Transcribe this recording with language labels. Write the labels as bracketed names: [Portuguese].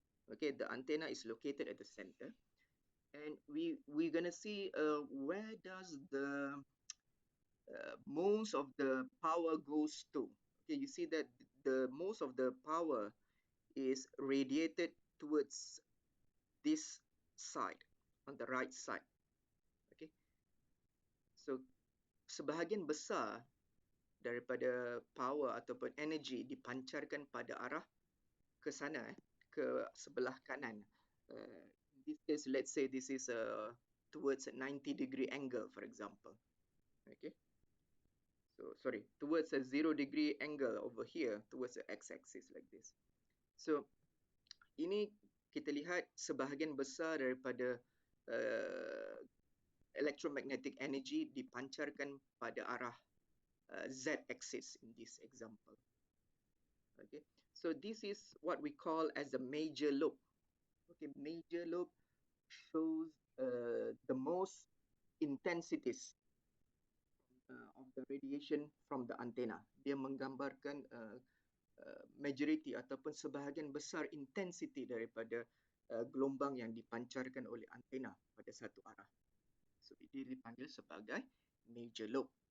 [English] Okay, the antenna is located at the center, and we're gonna see where does the most of the power goes to. Okay, you see that the most of the power is radiated towards this side, on the right side. [Malay] Okay, so sebahagian besar daripada power ataupun energy dipancarkan pada arah ke sana, ke sebelah kanan. [English] In this case, let's say this is towards a 90-degree angle, for example. Okay, so sorry, towards a 0-degree angle over here, towards the x-axis like this. [Malay] So ini kita lihat sebahagian besar daripada electromagnetic energy dipancarkan pada arah z-axis [English] in this example. Okay, so this is what we call as the major lobe. Okay, major lobe shows the most intensities of the radiation from the antenna. [Malay] Dia menggambarkan majority ataupun sebahagian besar intensity daripada gelombang yang dipancarkan oleh antena pada satu arah. So ini dipanggil sebagai major lobe.